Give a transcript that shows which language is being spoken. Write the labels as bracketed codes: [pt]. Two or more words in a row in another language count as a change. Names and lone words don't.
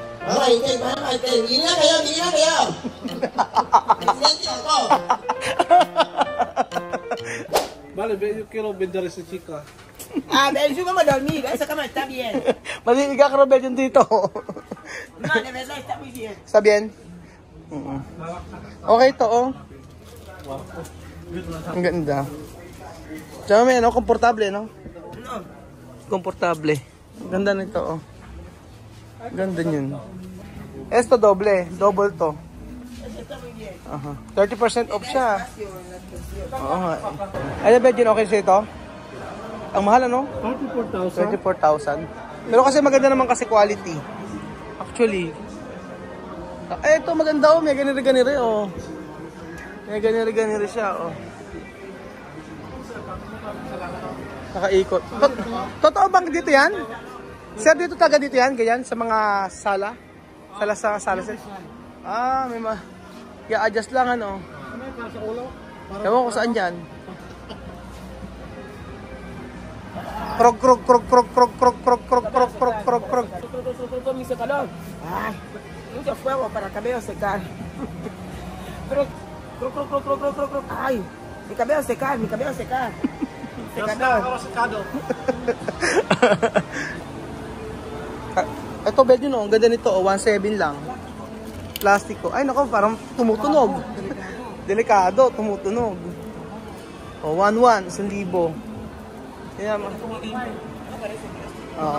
[tl] Hindi na kayo. Presidente ako. [es] Vale, yo quiero vender ese chica. Yo vamos a dormir, esa cama está bien. [tl] Maliiga ka, Robert, yung dito. [es] No, de verdad está muy bien. Está bien? [tl] Okay to, oh. Ang ganda. Tsaka may, ano, komportable, no? Komportable. Ang ganda nito, oh. Ganda yun. [es] Esto doble, [tl] double to. 30% off siya. Oo nga. Ano ba yun, okay siya ito? Ang mahal, ano? 34,000. Pero kasi maganda naman kasi quality. Actually. Eh, ito maganda, oh. May ganire-ganire, oh. May ganire-ganire siya, oh. Nakaikot. Totoo bang dito yan? Sir, dito taga dito yan? Ganyan? Sa mga sala? Sala. May i-adjust lang, ano? Ewan ko saan dyan. Krog. [es] Dice calor. Ay, mucho fuego para el cabello secar. Krog. Ay, mi cabello secar. Secador. [tl] Ito bed yun, oh. Ang ganda nito, oh. 1.7 lang. Plastiko. Ay, nako, parang tumutunog. Delikado, tumutunog. Oh, 1.1, 1,000. Yan. Oo.